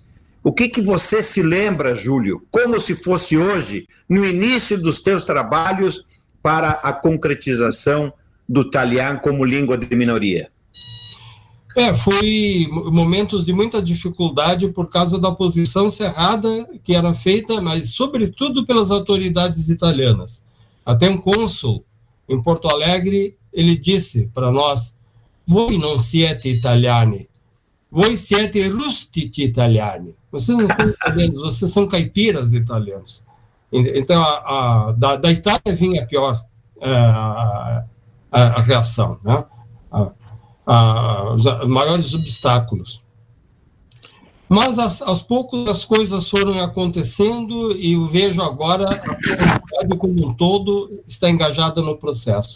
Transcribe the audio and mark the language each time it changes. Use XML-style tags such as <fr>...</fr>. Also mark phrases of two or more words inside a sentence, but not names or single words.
<pt>O que você se lembra, Júlio, como se fosse hoje, no início dos teus trabalhos para a concretização do italiano como língua de minoria? Foi momentos de muita dificuldade por causa da oposição cerrada que era feita, mas sobretudo pelas autoridades italianas. Até um cônsul em Porto Alegre, ele disse para nós:</pt> <it>voi non siete italiani, voi siete rustici italiani.</it> <pt>Vocês não estão entendendo, vocês são caipiras italianos. Então, da Itália vinha pior a reação, né? Os maiores obstáculos. Mas, aos poucos, as coisas foram acontecendo e eu vejo agora a comunidade como um todo está engajada no processo.</pt>